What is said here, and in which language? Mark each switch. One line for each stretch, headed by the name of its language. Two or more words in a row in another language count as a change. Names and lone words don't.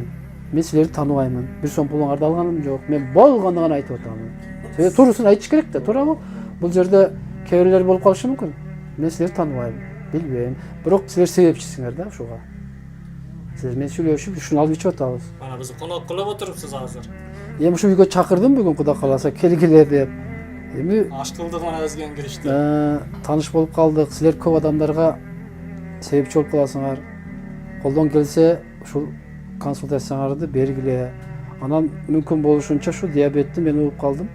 Kyrgyz: Мен силерди тааныбаймын. Бир сом пулуңарды алганым жок. Мен болгону гана айтып атамын. Себеби туруусун айтыш керек да, туурабы? Бул жерде кээ бирлер болуп калышы мүмкүн. Мен силерди тааныбайм, билбейм. Бирок силер себепчисиңер да ушуга. Силер менен сүйлөшүп, ушуну алып ичип атабыз.
Uzbek: Mana bizni qonaq qilib o'tiribsiz hozir.
Kyrgyz: Эми ушу үйгө чакырдым бүгүн Кудай кааласа келгиле деп. Эми Аш кылдык mana өзгөн киришти. тааныш болуп калдык. Силер көп адамдарга себепчи болуп каласыңар. Колдон келсе ушул консультацияларды бергиле. Анан мүмкүн болушунча ушу диабетти мен угуп калдым.